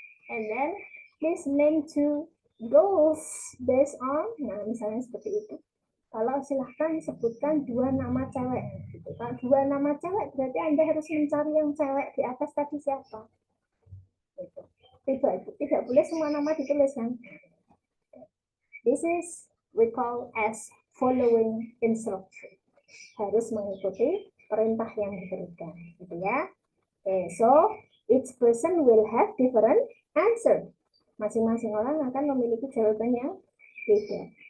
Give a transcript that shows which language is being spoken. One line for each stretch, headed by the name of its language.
English: And then please name 2 girls based on,
Indonesian: nah misalnya seperti itu. Kalau silahkan sebutkan 2 nama cewek. Gitu. Kalau 2 nama cewek berarti Anda harus mencari yang cewek di atas tadi siapa. Gitu. tidak boleh semua nama ditulis kan.
English: This is we call as following instruction.
Indonesian: Harus mengikuti perintah yang diberikan, gitu ya.
English: Okay, so each person will have different answer.
Indonesian: Masing-masing orang akan memiliki jawaban yang beda.